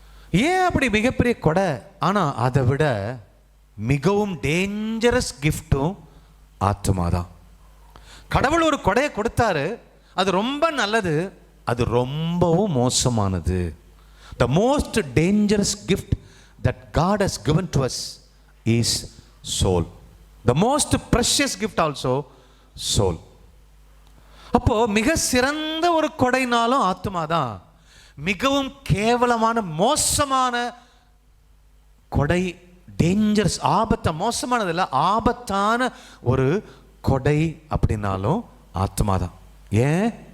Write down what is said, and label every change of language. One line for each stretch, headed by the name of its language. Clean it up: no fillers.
Tamil: ஏன் அப்படி மிகப்பெரிய கொடை? ஆனா அதை விட மிகவும் டேஞ்சரஸ் கிஃப்டும் ஆத்மா தான். கடவுள் ஒரு கொடையை கொடுத்தாரு, அது ரொம்ப நல்லது, அது ரொம்பவும் மோசமானது.
English: The most dangerous gift that God has given to us is soul. The most precious gift also, soul.
Tamil: அப்போ மிக சிறந்த ஒரு கொடைனாலும் ஆத்மா தான். மிகவும் கேவலமான மோசமான கொடை, டேஞ்சரஸ், ஆபத்த, மோசமானது இல்லை, ஆபத்தான ஒரு கொடை அப்படின்னாலும் ஆத்மா தான். ஏன்?